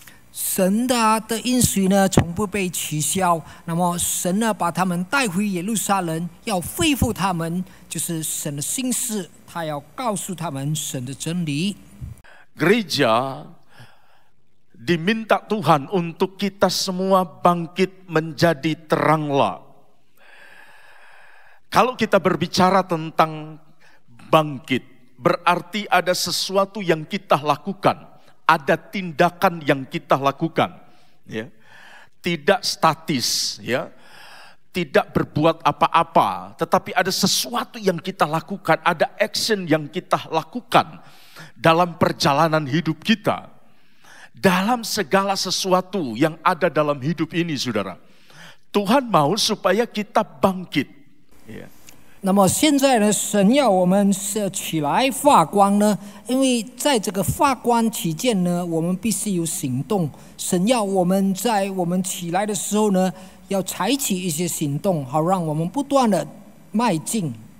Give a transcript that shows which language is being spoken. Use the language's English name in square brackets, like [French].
[Chinese] 神的应许呢，从不被取消。那么神呢，把他们带回耶路撒冷，要恢复他们，就是神的心事，他要告诉他们神的真理。 [Indonesian] Gereja diminta Tuhan untuk kita semua bangkit menjadi teranglah. Kalau kita berbicara tentang bangkit, berarti ada sesuatu yang kita lakukan. Ada tindakan yang kita lakukan, ya. Tidak statis, ya. Tidak berbuat apa-apa, tetapi ada sesuatu yang kita lakukan, ada action yang kita lakukan dalam perjalanan hidup kita. Dalam segala sesuatu yang ada dalam hidup ini, saudara. Tuhan mau supaya kita bangkit, ya. [Chinese] 那么现在呢，神要我们是起来发光呢，因为在这个发光期间呢，我们必须有行动。神要我们在我们起来的时候呢，要采取一些行动，好让我们不断的迈进。